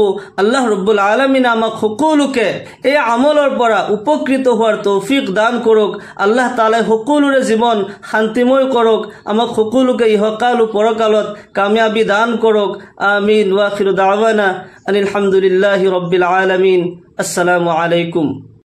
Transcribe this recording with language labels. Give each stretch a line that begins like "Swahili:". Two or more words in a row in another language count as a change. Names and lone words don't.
Arabic: الله رب العالمين
Assamese: আমাক সকলোকে এই আমলৰ পৰা উপকৃত হোৱাৰ তৌফিক দান কৰক। আল্লাহ তাআলাই সকলোৰে জীৱন শান্তিময় কৰক। আমাক সকলোকে ইহকাল পৰকালত কামিয়াবি দান কৰক। আমিন।
Arabic: وآخر دعوانا أن الحمد لله رب العالمين. السلام عليكم.